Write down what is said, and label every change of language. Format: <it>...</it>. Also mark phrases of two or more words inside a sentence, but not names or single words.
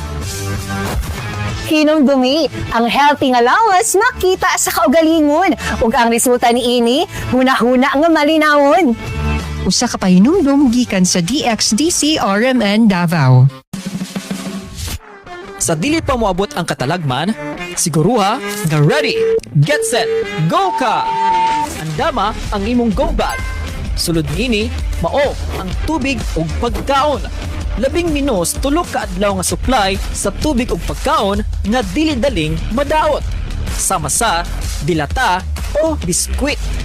<ceb>Hinumdumi, ang healthy nga lawas makita sa kaugalingon ug ang resulta ni ini huna-huna nga malinawon. Usa ka pahinumdum gikan sa DXDC RMN Davao. Sa dili pa moabot ang katalagman, siguruha nga</ceb> <en>ready, get set, go</en> <ceb>ka! Andama ang imong</ceb> <en>go bag.</en> <ceb>Sulod nini, mao ang tubig ug pagkaon. 10 minos tulo ka adlaw nga supply sa tubig ug pagkaon nga dili daling madaot. Sama sa dilata o biskwit.</ceb>